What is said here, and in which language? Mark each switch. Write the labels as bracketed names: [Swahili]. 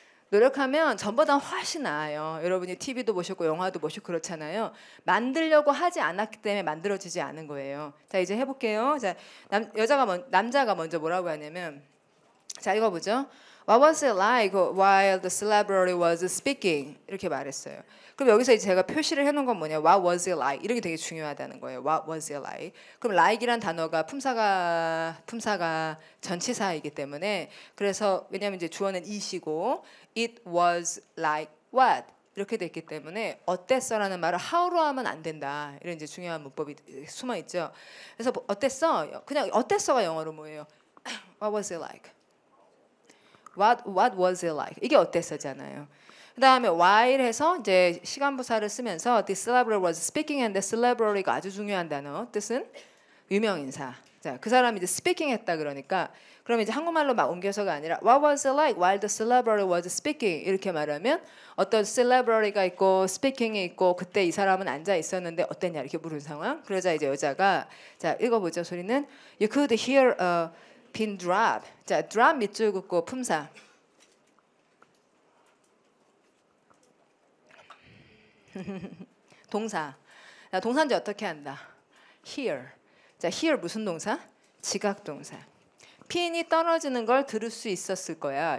[Korean] 노력하면 전보다 훨씬 나아요. 여러분이 TV도 보셨고 영화도 보시고 그렇잖아요. 만들려고 하지 않았기 때문에 만들어지지 않은 거예요. 자, 이제 해볼게요. 자, 남자가 먼저 뭐라고 하냐면, 자, 읽어보죠. [English] What was it like while the celebrity was speaking? [Korean] 이렇게 말했어요. 그럼 여기서 이제 제가 표시를 해놓은 건 뭐냐? [English] What was it like? [Korean] 이런 게 되게 중요하다는 거예요. [English] What was it like? [Korean] 그럼 like이란 단어가 품사가 전치사이기 때문에, 그래서 왜냐하면 이제 주어는 it이고 [English] it was like what? [Korean] 이렇게 됐기 때문에 어땠어라는 말을 how로 하면 안 된다. 이런 이제 중요한 문법이 숨어 있죠. 그래서 어땠어? 그냥 어땠어가 영어로 뭐예요? [English] What was it like? What was it like? [Korean] 이게 어땠어잖아요. 그 다음에 while 해서 이제 시간부사를 쓰면서 [English] the celebrity was speaking and the celebrity [Korean] 가 아주 중요한 단어. 뜻은 유명인사. 자, 그 사람이 이제 speaking 했다 그러니까, 그럼 이제 한국말로 막 옮겨서가 아니라 [English] What was it like while the celebrity was speaking? [Korean] 이렇게 말하면 어떤 celebrity가 있고 speaking이 있고 그때 이 사람은 앉아 있었는데 어땠냐 이렇게 물은 상황. 그러자 이제 여자가, 자, 읽어보죠. 소리는 [English] You could hear a pin drop. [Korean] 자, drop 밑줄 긋고 품사. 동사. 자, 동사인지 어떻게 한다? hear. 자, hear 무슨 동사? 지각 동사. 핀이 떨어지는 걸 들을 수 있었을 거야.